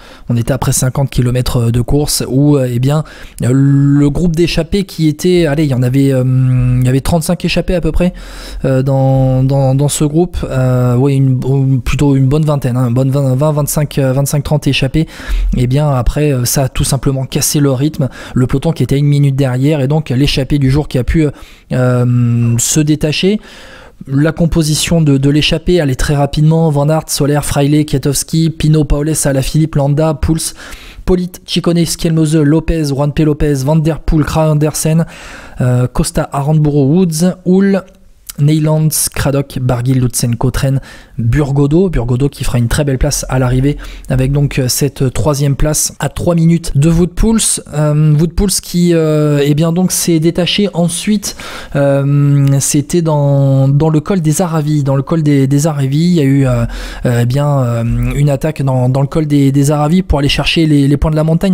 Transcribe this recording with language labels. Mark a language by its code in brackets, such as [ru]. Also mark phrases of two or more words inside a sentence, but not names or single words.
[fr] On était après 50 km de course où eh bien, le groupe d'échappés qui était, il y avait 35 échappés à peu près dans ce groupe, plutôt une bonne vingtaine, hein, 25-30 échappés. Et bien après ça a tout simplement cassé le rythme, le peloton qui était à 1 minute derrière, et donc l'échappé du jour qui a pu se détacher. La composition de l'échappée, elle est très rapidement: Van Aert, Soler, Fraile, Kwiatkowski, Pinot, Paules, Alaphilippe, Landa, Poels, Polit, Ciccone, Schielmoze, Lopez, Juan P. Lopez, Van Der Poel, Kragh Andersen, Costa, Aranburu, Woods, Hull, Neylands, Craddock, Barguil, Lutsenko, Tren, Burgodo qui fera une très belle place à l'arrivée avec donc cette troisième place à 3 minutes de Wout Poels. Wout Poels qui eh bien donc s'est détaché ensuite, c'était dans le col des Aravis. Dans le col des Aravis, il y a eu une attaque dans le col des Aravis pour aller chercher les points de la montagne.